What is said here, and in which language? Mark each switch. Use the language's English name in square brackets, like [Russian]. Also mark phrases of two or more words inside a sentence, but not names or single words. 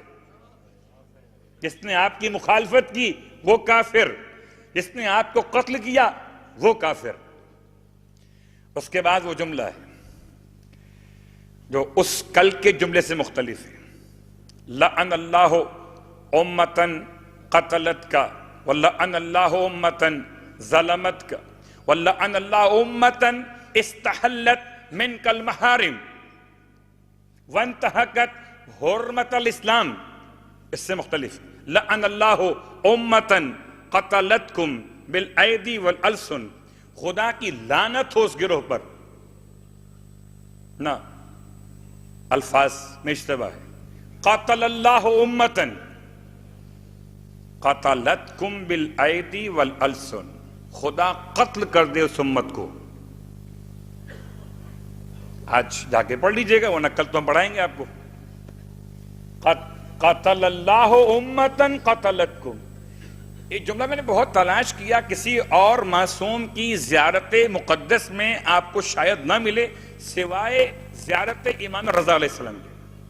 [Urdu] جس نے آپ کی مخالفت کی وہ کافر، جس نے آپ کو قتل کیا وہ کافر. اس کے بعد وہ جملہ ہے جو اس کل کے جملے سے مختلف ہے، [Arabic] لعن اللہ امتن قتلتک ولعن اللہ امة ظلمتک ولعن اللہ امة استحلت منک المحارم وانتہکت حرمت الاسلام. [Urdu] اس سے مختلف [Arabic] لعن اللہ امة قتلتکم بالایدی والالسن، [Urdu] خدا کی لعنت ہو اس گروہ پر. نہ الفاظ میں اشتباہ ہے. [Arabic] قتل اللہ امة قتلتکم بالایدی والالسن، [Urdu] خدا قتل کر دے اس امت کو. آج جا کے پڑھ لیجئے گا، وہ نقل تو ہم پڑھائیں گے آپ کو. [Arabic] قتل اللہ امة قتلتکم، [Urdu] یہ جملہ میں نے بہت تلاش کیا، کسی اور معصوم کی زیارت مقدس میں آپ کو شاید نہ ملے سوائے زیارت امام رضا [Arabic] علیہ السلام [Urdu] کے.